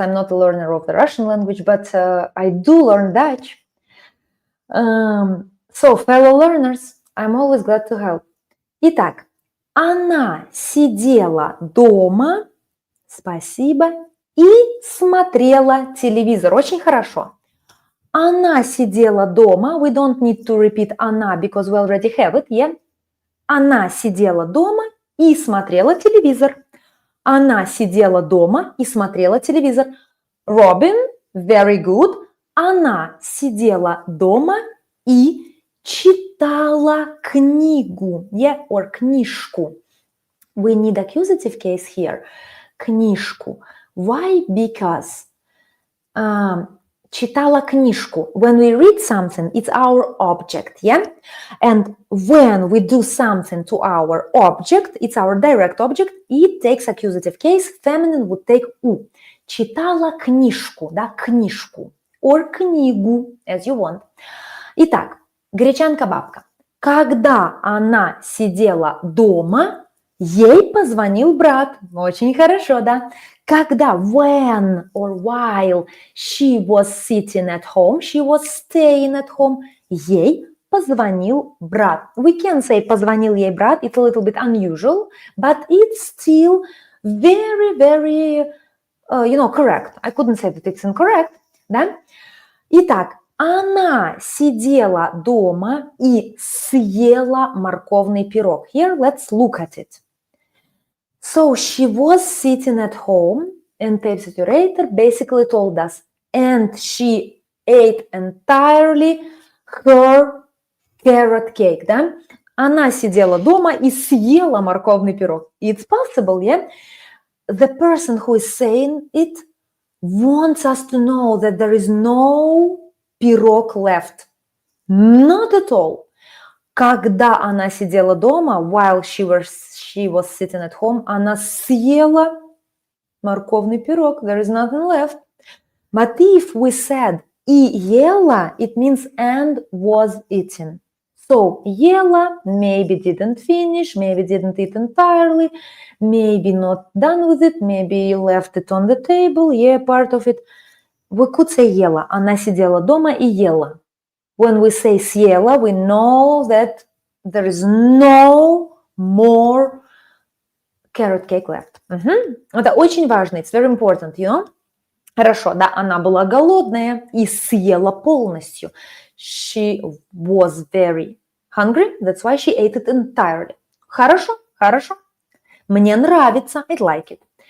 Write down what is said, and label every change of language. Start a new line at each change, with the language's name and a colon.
English: I'm not a learner of the Russian language, but I do learn Dutch. So, fellow learners, I'm always glad to help.
Russian: Итак, она сидела дома, спасибо, и смотрела телевизор. Очень хорошо. Она сидела дома.
English: We don't need to repeat она because we already have it, yeah?
Russian: Она сидела дома и смотрела телевизор. Она сидела дома и смотрела телевизор.
English: Robin, very good.
Russian: Она сидела дома и читала книгу.
English: Yeah, or книжку. We need accusative case here. Книжку. Why? Because
Russian: читала книжку.
English: When we read something, it's our object, yeah? And when we do something to our object, it's our direct object, it takes accusative case, feminine would take у.
Russian: Читала книжку, да, книжку.
English: Or книгу, as you want.
Russian: Итак, гречанка-бабка. Когда она сидела дома, ей позвонил брат. Очень хорошо, да? Когда,
English: when or while she was sitting at home, she was staying at home,
Russian: ей позвонил брат.
English: We can say
Russian: позвонил ей брат,
English: it's a little bit unusual, but it's still very, very, correct. I couldn't say that it's incorrect,
Russian: да? Итак, она сидела дома и съела морковный пирог.
English: Here, let's look at it. So, she was sitting at home, and the narrator basically told us, and she ate entirely her carrot cake,
Russian: да? Она сидела дома и съела морковный пирог.
English: It's possible, yeah? The person who is saying it wants us to know that there is no пирог left. Not at all.
Russian: Когда она сидела дома,
English: while she was sitting at home,
Russian: она съела морковный пирог.
English: There is nothing left. But if we said
Russian: и ела,
English: it means and was eating. So, ела, maybe didn't finish, maybe didn't eat entirely, maybe not done with it, maybe left it on the table, yeah, part of it. We could say ела.
Russian: Она сидела дома и ела.
English: When we say съела, we know that there is no more carrot cake left.
Russian: Это очень важно.
English: It's very important, you know?
Russian: Хорошо, да, она была голодная и съела полностью.
English: She was very hungry, that's why she ate it entirely.
Russian: Хорошо, хорошо. Мне нравится,
English: I like it.